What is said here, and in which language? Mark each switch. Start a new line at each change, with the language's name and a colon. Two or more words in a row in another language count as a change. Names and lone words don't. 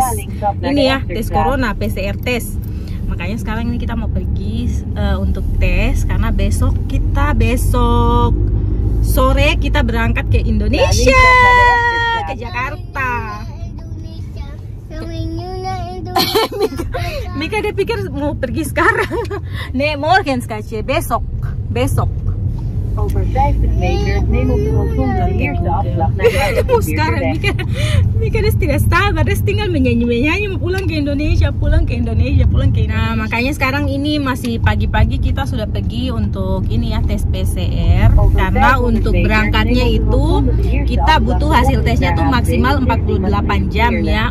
Indonesian: Ini ya, tes corona, PCR tes. Makanya sekarang ini kita mau pergi untuk tes karena besok sore kita berangkat ke Indonesia, ke Jakarta. Mika dia pikir mau pergi sekarang.
Dutch: Nee, morgen schatje, besok. Over 50 meter neem op de rotonde de eerste afslag naar de
Indonesian: sekarang Mika dia tidak sabar, dia tinggal menyanyi mau pulang ke Indonesia. Nah, makanya sekarang ini masih pagi-pagi kita sudah pergi untuk ini ya, tes PCR. Karena untuk berangkatnya itu kita butuh hasil tesnya tuh maksimal 48 jam ya.